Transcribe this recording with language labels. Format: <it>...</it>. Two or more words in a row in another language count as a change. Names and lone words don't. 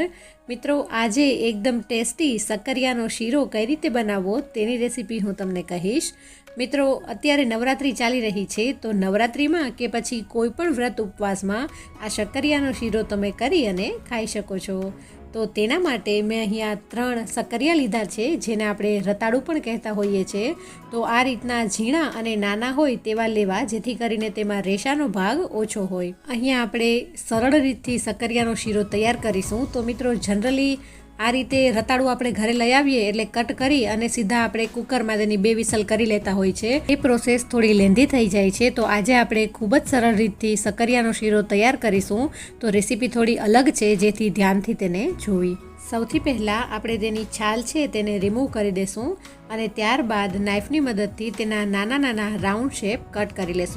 <gu>મિત્રોં, આજે એકદમ ટેસ્ટી સકરિયાનો શીરો કઈ રીતે બનાવો તેની રેસિપી હૂં તમને કહીશ। મિત્રોં, અત્યારે નવરાત્રિ ચાલી રહી હૈ તો નવરાત્રિ મેં કે પછી કોઈપણ વ્રત ઉપવાસ મેં આ સકરિયાનો શીરો તમે કરી અને ખાઈ શકો છો। તો તેના માટે મૈં અહીંયા 3 સકરિયા લીધા છે, જેને આપણે રતાડૂ પણ કહેતા હોઈએ છે। તો આ રીતના ઝીણા અને નાના હોય તેવા લેવા, જેથી કરીને તેમાં રેશાનો ભાગ ઓછો હોય। અહીંયા આપણે સરળ રીતથી સકરિયાનો શીરો તૈયાર કરીશું। તો મિત્રોં, જનરલી આ રીતે રતાડૂ આપણે ઘરે લઈ આવીએ એટલે કટ કરી અને સીધા આપણે કુકરમાં તેની 2 વિસલ કરી લેતા હોય છે। એ પ્રોસેસ થોડી લેન્ધી થઈ જાય છે। તો આજે આપણે ખૂબ જ સરળ રીતથી सकरिયાનો શીરો તૈયાર કરીશું। તો રેસીપી થોડી અલગ છે, જેથી ધ્યાનથી તેને જોવી। સૌથી પહેલાં આપણે તેની છાલ છે તેને રિમૂવ કરી દેશું અને ત્યારબાદ નાઈફની મદદથી તેના નાના નાના રાઉન્ડ શેપ કટ કરી લેશું।</gu>